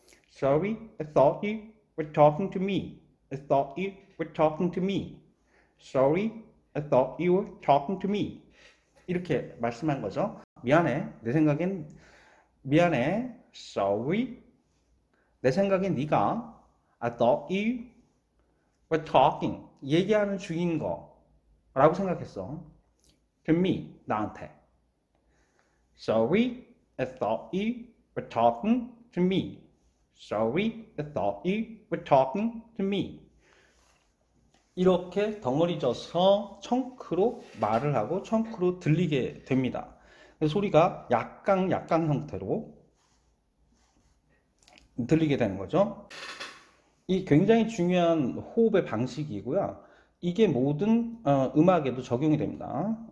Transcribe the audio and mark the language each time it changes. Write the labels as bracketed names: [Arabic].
[English] Sorry, I thought you were talking to me. I thought you were talking to me. Sorry, I thought you were talking to me. [Korean] 이렇게 말씀한 거죠. 미안해. 내 생각엔 미안해. [English] Sorry. [Korean] 내 생각엔 네가 [English] I thought you were talking. [Korean] 얘기하는 중인 거라고 생각했어. [English] To me. [Korean] 나한테. [English] Sorry, I thought you were talking to me. Sorry, I thought you were talking to me. [Korean] 이렇게 덩어리져서 청크로 말을 하고 청크로 들리게 됩니다. 소리가 약강 형태로 들리게 되는 거죠. 이 굉장히 중요한 호흡의 방식이고요. 이게 모든 음악에도 적용이 됩니다.